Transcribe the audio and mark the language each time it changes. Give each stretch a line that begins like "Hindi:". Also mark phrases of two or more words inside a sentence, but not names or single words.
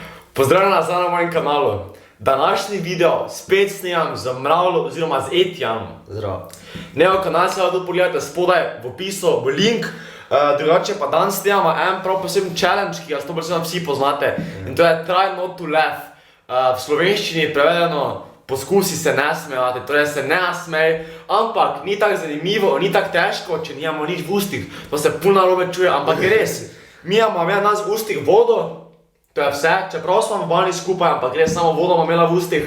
Slovenian: Pozdravljena nazaj na mojem kanalu. Današnji video spet snemam z Mravljo oziroma z Etijanom. Zdravo. Njegov kanal se lahko pogledate spodaj v opisu, v link. Drugače pa danes snemamo en prav poseben challenge, ki ga 100% vsi poznate. In to je
English: Try not to laugh.
Slovenian: V slovenščini prevedeno poskusi se ne smejati, torej se ne smej, ampak ni tako zanimivo, ni tako težko, če nimamo nič v ustih. To se puno narobe čuje, ampak je res. Mi imamo danes v ustih vodo, to je vse, čeprav smo bali skupaj, ampak res samo vodo bomo imela v ustih.